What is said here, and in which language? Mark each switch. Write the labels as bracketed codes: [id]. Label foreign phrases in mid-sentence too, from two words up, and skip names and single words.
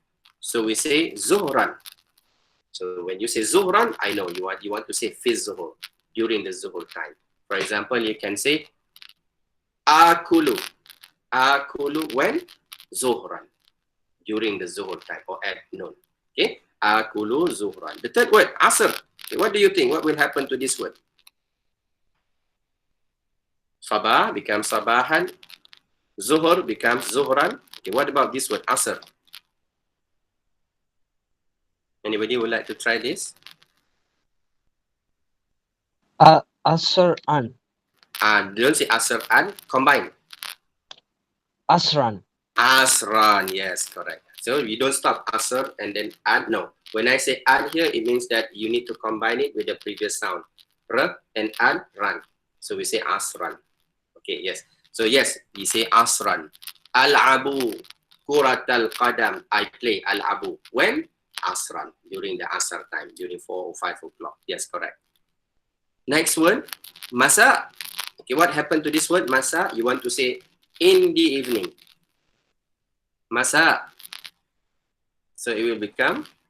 [en] So we say zuhran. So when you say zuhran, I know you want to say [ar] في الظهر, [en] during the zuhur time. For example, you can say akulu when? Zuhran, during the zuhur time or at noon. Okay, [ar] آكل ظهرا. [en] The third word, asr. Okay, what do you think? What will happen to this word? Sabah becomes sabahan. Zuhur becomes zuhran. Okay, what about this word, asr? Anybody would like to try this? Asran. Don't say asr an, combine. Asran. Asran, yes, correct. So you don't stop asr and then an, no. When I say an here, it means that you need to combine it with the previous sound. R and an, ran. So we say asran. Okay, yes. So yes, we say asran. [ar] ألعب كرة القدم. [en] I play al-abu. When? Asran, during the asr time, during 4 or 5 o'clock. Yes, correct. Next word, masa. Okay, what happened to this word, masa? You want to say in the evening. Masa. So it will become